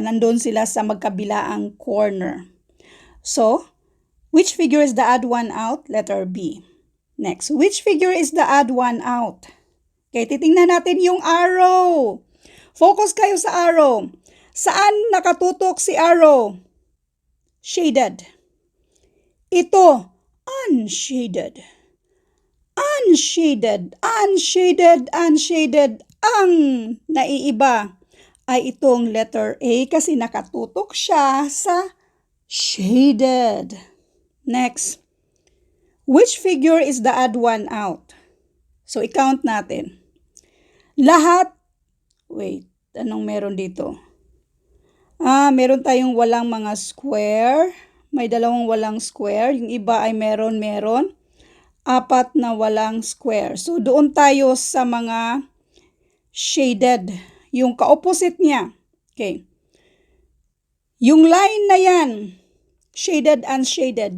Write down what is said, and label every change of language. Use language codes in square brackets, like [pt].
[tl] Nandun sila sa magkabilaang corner. [en] So, which figure is the odd one out? Letter B. Next, which figure is the odd one out? [tl] Okay, titingnan natin yung arrow. Focus kayo sa arrow. Saan nakatutok si arrow? Shaded. Ito, unshaded. [en] Unshaded, unshaded, unshaded. [tl] Ang naiiba ay itong letter A kasi nakatutok siya sa shaded. [en] Next. Which figure is the odd one out? [tl] So, i-count natin. Lahat, anong meron dito? Meron tayong walang mga square. May dalawang walang square. Yung iba ay meron. 4 na walang square. So, doon tayo sa mga shaded. Yung ka-opposite niya. Okay. Yung line na yan, shaded, unshaded.